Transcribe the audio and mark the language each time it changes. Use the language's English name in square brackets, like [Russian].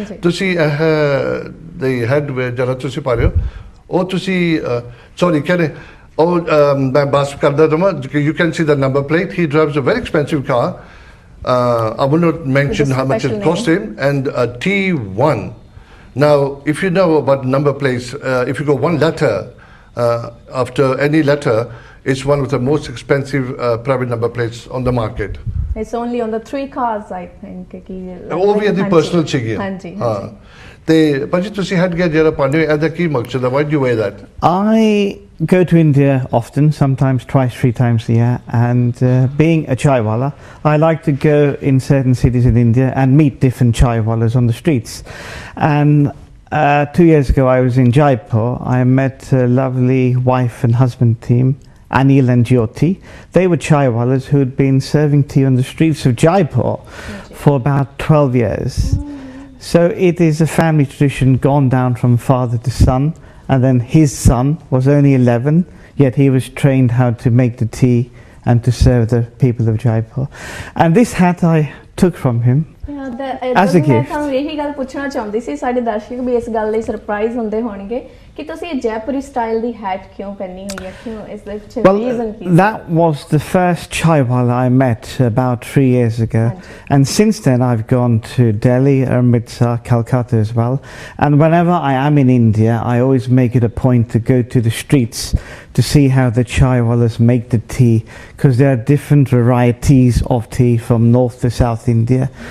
[Punjabi] ਤੁਸੀਂ the head ਜਿਹੜਾ ਤੁਸੀਂ ਪਾ ਰਹੇ ਹੋ, ਉਹ ਤੁਸੀਂ sorry ਕਹਿੰਦੇ ਉਹ ਮੈਂ ਬਸ ਕਰਦਾ ਦਵਾਂ, [English] you can see the number plate. He drives a very expensive car. I will not mention how much it cost him, and a T1. Now, if you know about number plates, if you go one letter after any letter, it's one of the most expensive private number plates on the market. It's only on the 3 cars, I think. [Punjabi] ਉਹ ਵੀ ਇਹਦੀ personal ਸੀਗੀ। ਹਾਂਜੀ। ਤੇ ਭਾਜੀ ਤੁਸੀਂ head ਗਿਆ ਜਿਹੜਾ ਪਾਣੀ, ਇਹਦਾ ਕੀ ਮਕਸਦ ਹੈ? [English] Why do you wear that? I go to India often, sometimes twice, 3 times a year, and being a chai wala, I like to go in certain cities in India and meet different chai walas on the streets. And 2 years ago I was in Jaipur. I met a lovely wife and husband team, Anil and Jyoti. They were chai walas who had been serving tea on the streets of Jaipur for about 12 years. So it is a family tradition gone down from father to son, and then his son was only 11, yet he was trained how to make the tea and to serve the people of Jaipur. And this hat I took from him. As a [Punjabi] ਮੈਂ [English] gift. [Punjabi] ਤੁਹਾਨੂੰ ਇਹੀ ਗੱਲ ਪੁੱਛਣਾ ਚਾਹੁੰਦੀ ਸੀ, ਸਾਡੇ ਦਰਸ਼ਕ ਵੀ ਇਸ ਗੱਲ ਲਈ ਸਰਪ੍ਰਾਈਜ਼ ਹੁੰਦੇ ਹੋਣਗੇ ਕਿ ਤੁਸੀਂ ਇਹ ਜੈਪੁਰੀ ਸਟਾਈਲ ਦੀ ਹੈਟ ਕਿਉਂ ਪਹਿਨੀ ਹੋਈ ਹੈ, ਕਿਉਂ ਇਸ ਦੇ ਪਿੱਛੇ [English] Well, [Punjabi] reason Ki? [English] that was the first chaiwala I met about 3 years ago. And since then, I've gone to Delhi, Amritsar, Calcutta as well. And whenever I am in India, I always make it a point to go to the streets to see how the chaiwalas make the tea, because there are different varieties of tea from North to South India.